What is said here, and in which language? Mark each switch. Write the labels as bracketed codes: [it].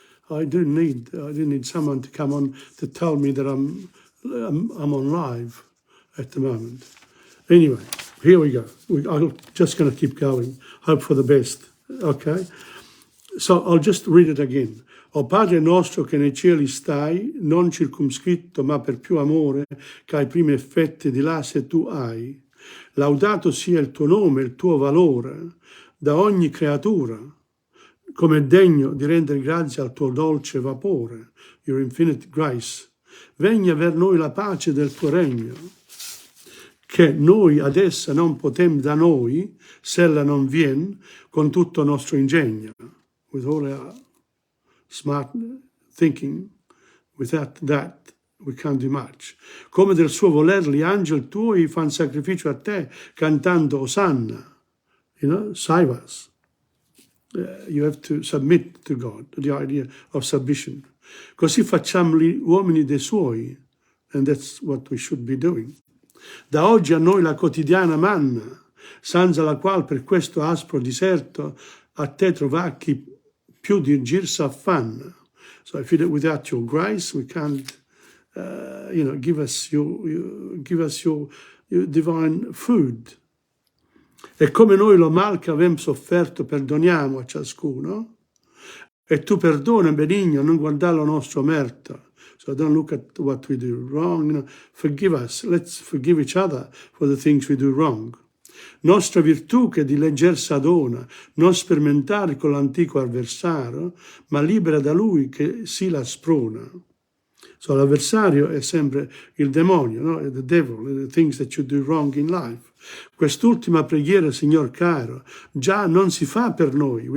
[en] I do need someone to come on to tell me that I'm on live at the moment. Anyway, here we go. I'm just going to keep going. Hope for the best. Okay. So I'll just read it again. [it] O Padre nostro che nei cieli stai, non circumscritto ma per più amore, che ai primi effetti di là se tu hai. Laudato sia il tuo nome, il tuo valore, da ogni creatura, come è degno di rendere grazie al tuo dolce vapore, [en] your infinite grace. [it] Vegna ver noi la pace del tuo regno, che noi ad essa non potem da noi, se ella non vien, con tutto nostro ingegno. [en] With all our smart thinking, without that, we can't do much. [it] Come del suo voler gli angeli tuoi fanno sacrificio a te, cantando Osanna. [en] Save us. You have to submit to God, the idea of submission. [it] Così facciamo gli uomini dei suoi, [en] and that's what we should be doing. [it] Da oggi a noi la quotidiana manna, senza la quale per questo aspro deserto a te trovacchi più di girsa affanna. [en] So without your grace, we can't, give us your divine food. [it] E come noi lo mal che avem sofferto perdoniamo a ciascuno, e tu perdona, benigno, non guardare lo nostro merito. [en] So don't look at what we do wrong. Forgive us. Let's forgive each other for the things we do wrong. [it] Nostra virtù che di legger s'adona, non sperimentare con l'antico avversario, ma libera da lui che si la sprona. So l'avversario è sempre il demonio, no? [en] The devil, the things that you do wrong in life. [it] Quest'ultima preghiera, Signor caro, già non si fa per noi.